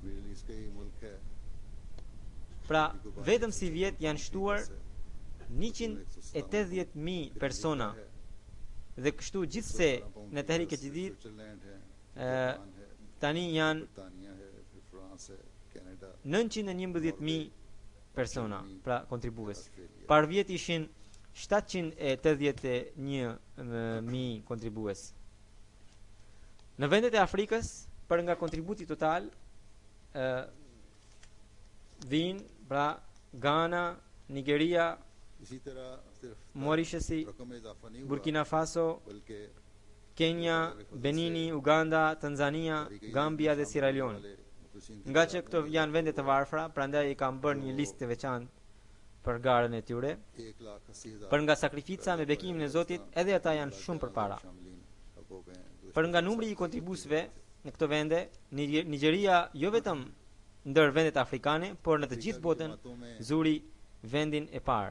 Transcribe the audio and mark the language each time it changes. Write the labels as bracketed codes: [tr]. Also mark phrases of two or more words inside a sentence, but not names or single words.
[sq] Pra, vetëm si vjet janë shtuar 180,000 persona dhe kështu gjithse në Tehrik e Jadid tani janë 911,000 persona, pra kontribues. Par vjet ishin 781,000 kontribues. Në vendet e Afrikës, për nga kontributi total vijnë pra Ghana, Nigeria, Mauritius, Burkina Faso, Kenya, Benini, Uganda, Tanzania, Gambia dhe Sierra Leone. Nga që këto janë vende të varfra, prandaj i kam bërë një listë të veçantë për garën e tyre. Për nga sakrifica me bekimin e Zotit, edhe ata janë shumë përpara. Për nga numri i kontribuesve në këto vende, Nigeria jo vetëm ndër vendet afrikane, por në të gjithë botën zuri vendin e parë.